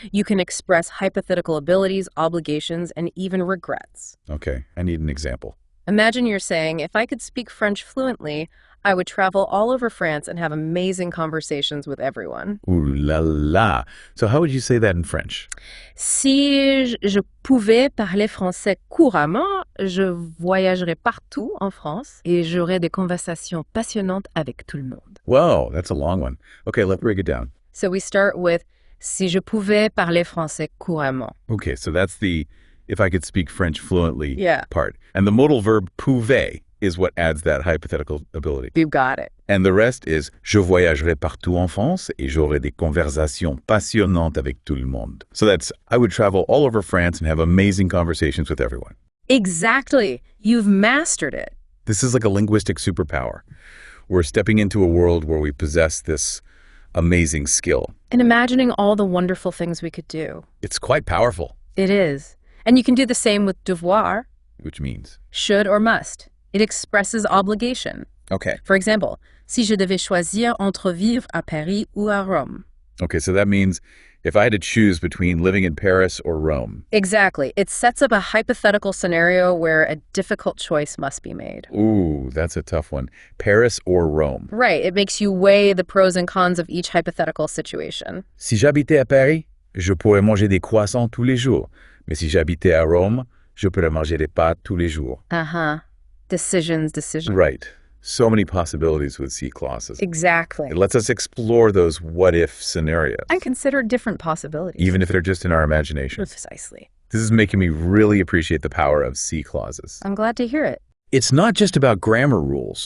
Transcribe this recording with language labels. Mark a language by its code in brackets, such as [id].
[en] You can express hypothetical abilities, obligations, and even regrets. Okay. I need an example. Imagine you're saying, if I could speak French fluently, I would travel all over France and have amazing conversations with everyone. Ooh la la. So how would you say that in French? [fr] Si je pouvais parler français couramment, je voyagerais partout en France et j'aurais des conversations passionnantes avec tout le monde. [en] Whoa, that's a long one. Okay, let's break it down. So we start with [fr] si je pouvais parler français couramment. [en] Okay, so that's the if I could speak French fluently Yeah. part. And the modal verb pouvoir is what adds that hypothetical ability. You got it. And the rest is [fr] je voyagerai partout en France et j'aurai des conversations passionnantes avec tout le monde. [en] So that's I would travel all over France and have amazing conversations with everyone. Exactly. You've mastered it. This is like a linguistic superpower. We're stepping into a world where we possess this amazing skill. And imagining all the wonderful things we could do. It's quite powerful, It is. And you can do the same with devoir, which means. should or must. It expresses obligation. Okay. For example, [fr] si je devais choisir entre vivre à Paris ou à Rome. [en] Okay, so that means if I had to choose between living in Paris or Rome. Exactly. It sets up a hypothetical scenario where a difficult choice must be made. Ooh, that's a tough one. Paris or Rome. Right. It makes you weigh the pros and cons of each hypothetical situation. [fr] Si j'habitais à Paris, je pourrais manger des croissants tous les jours. Mais si j'habitais à Rome, je pourrais manger des pâtes tous les jours. [en] Uh-huh. Decisions. Right. So many possibilities with C clauses. Exactly. It lets us explore those what-if scenarios, And consider different possibilities. even if they're just in our imagination. Precisely. This is making me really appreciate the power of C clauses. I'm glad to hear it. It's not just about grammar rules.